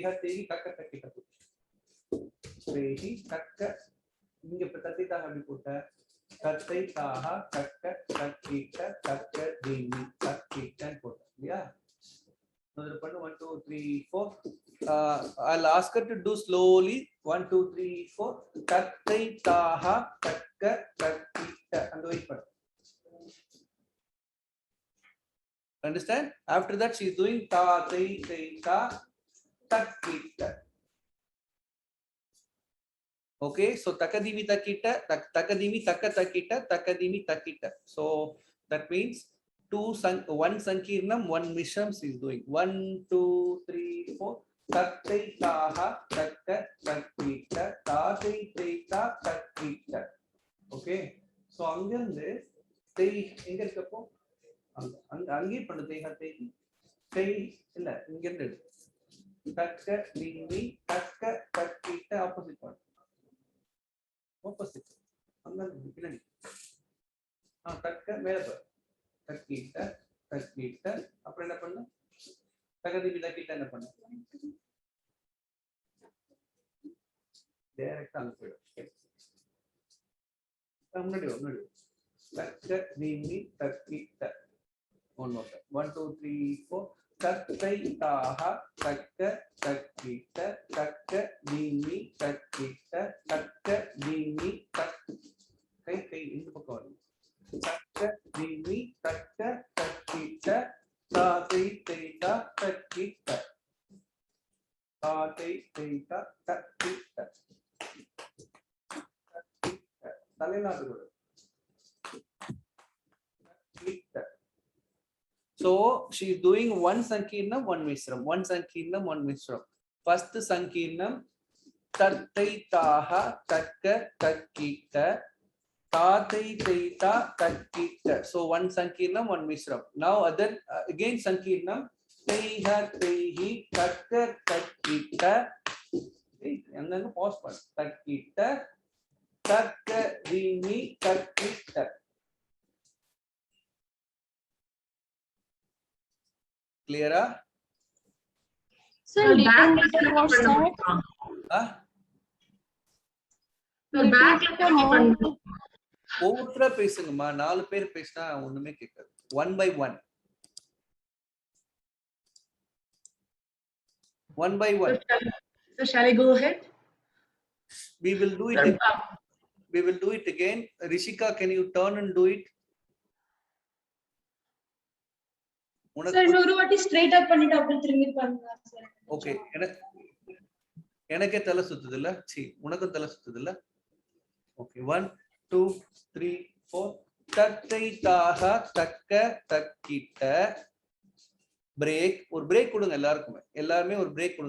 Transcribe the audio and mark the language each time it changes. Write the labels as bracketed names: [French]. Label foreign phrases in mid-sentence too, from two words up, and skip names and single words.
[Tamil] தேகி கக்க தக்கிட்ட தேகி கக்க இங்க இப்ப தத்தை தாக அப்படி போட்ட தத்தை தாக கக்க தக்கிட்ட கக்க தேகி தக்கிட்டன்னு போட்ட இல்லையா? பண்ணு 1 2 3 4. [English] I'll ask her to do slowly. 1 2 3 4. Tattai taha takka takkita. And wait for. Understand? After that, she is doing ta tai tai ta takkita. Okay, so takadimi takkita, takadimi takka takkita, takadimi takkita. So that means one sankirnam, one mishram she is doing. 1 2 3 4. Tattai taha takka takkita tatai taita takkita. Okay, so [Tamil] அங்கிருந்து தேய் எங்க இருக்கப்போ அங்கே பண்ணு தேய்ஹா தேய் தேய் இல்ல இங்க இருந்து தக்க நீ தக்க தக்கிட்ட ஆப்போசிட் பண்ணு ஆப்போசிட் அங்க பின்னாடி தக்க மேல பாரு தக்கிட்ட தக்கிட்ட அப்புறம் என்ன பண்ணு தகதி தக்கிட்ட என்ன பண்ணு டைரக்டா அங்க போயிடும் முன்னாடி தக்க நீ தக்கிட்ட [English] one more time 1 2 3 4 tattai taha takka takkita takka நீ தக்கிட்ட தக்க நீ தக் கை கை [Tamil] இந்த பக்கம் வரும் தக்க நீ தக்க தக்கிட்ட தாத்தை தேய்தா தக்கிட்ட தாத்தை தேய்தா தக்கிட்ட தலைநாடு. [English] So she is doing one sankirnam, one mishram, one sankirnam, one mishram. First sankirnam tattai taha takka takkita tatai taita takkita. So one sankirnam, one mishram. Now other again sankirnam taiha taihi takka takkita. And then pause part takkita takka dini takkita. Clear? Sir, back little more start. [Tamil] ஒவ்வொருத்தரா பேசுங்கம்மா 4 பேர் பேசினா ஒண்ணுமே கேட்காது. [English] 1 by 1. 1 by 1. So shall I go ahead? We will do it again. We will do it again. Rishika, can you turn and do it? Sir, [Tamil] இன்னொரு வாட்டி [English] straight up [Tamil] பண்ணிட்டு அப்படியே திரும்பி பண்ணுங்க சார். ஓகே, எனக்கே தலை சுத்துது இல்ல? சீ, உனக்கும் தலை சுத்துது இல்ல? ஓகே, 1 2 3 4. தத்தை தாஹா தக்க தக்கிட்ட. பிரேக், ஒரு பிரேக் கொடுங்க எல்லாருமே ஒரு பிரேக் கொடுங்க.